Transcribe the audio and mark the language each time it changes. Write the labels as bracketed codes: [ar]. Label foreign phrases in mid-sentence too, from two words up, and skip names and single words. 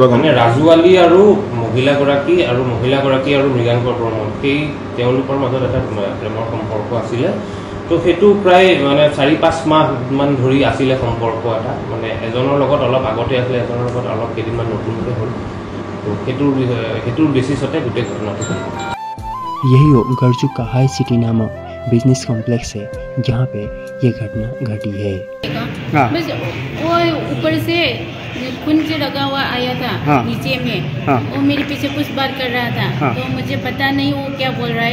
[as] মানে ৰাজু আলী আৰু মহিলাগৰাকী আৰু মৃগাংক বৰ্মন সেই তেওঁলোকৰ মাজত এটা প্ৰেমৰ সম্পৰ্ক আছিলে তো সেইটো প্ৰায় মানে 4-5 মাহমান ধৰি আছিলে সম্পৰ্ক এটা মানে এজনৰ লগত অলপ আগতে আছিলে এজনৰ লগত অলপ কেইদিনমান নতুনকৈ হ'ল তো সেইটোৰ বেচিছতে গোটেই ঘটনাটো হ'ল [hi] यही वो गर्जुक का हाई सिटी नामक [en] business complex [hi] है जहाँ पे ये घटना घटी है बस वो ऊपर से कुंज लगा हुआ आया था नीचे में वो मेरे पीछे कुछ बात कर रहा था तो मुझे पता नहीं वो क्या बोल रहा